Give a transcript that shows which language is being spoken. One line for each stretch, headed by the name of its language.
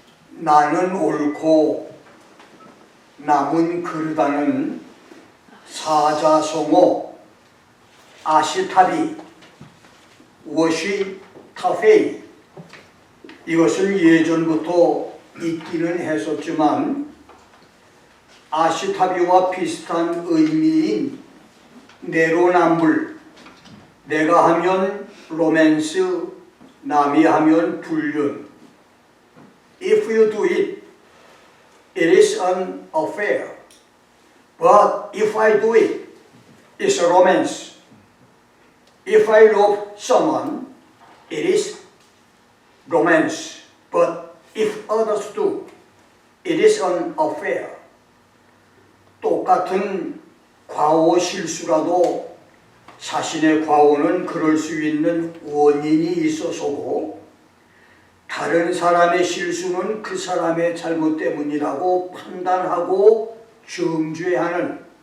Korean: 나는 옳고 남은 그르다는 사자성어 아시타비 워시 타페이, 이것은 예전부터 있기는 했었지만 아시타비와 비슷한 의미인 내로남불, 내가 하면 로맨스, 남이 하면 불륜.
English: If you do it, it is an affair. But if I do it, it's a romance. If I love someone, it is romance. But if others do, it is an affair.
Korean: 똑같은 과오 실수라도 자신의 과오는 그럴 수 있는 원인이 있어서고 다른 사람의 실수는 그 사람의 잘못 때문이라고 판단하고 정죄하는